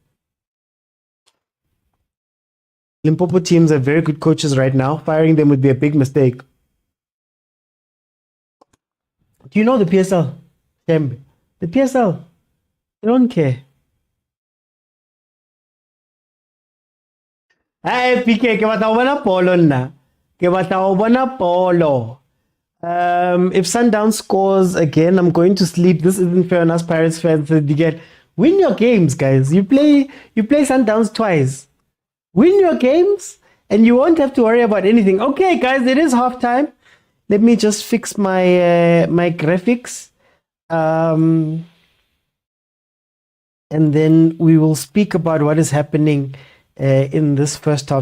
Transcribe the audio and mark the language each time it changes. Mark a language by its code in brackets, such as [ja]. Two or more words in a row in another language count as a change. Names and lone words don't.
[en] Limpopo teams are very good coaches right now. Firing them would be a big mistake. Do you know the PSL? The PSL, they don't care. Hey, PK, [tn] ke batla go bona polo nna. Ke batla go bona polo. [en] If Sundowns scores again, I'm going to sleep. This isn't fair on us Pirates fans. Again, win your games, guys. You play Sundowns twice. Win your games, and you won't have to worry about anything. Okay, guys, it is halftime. Let me just fix my my graphics, and then we will speak about what is happening in this first half.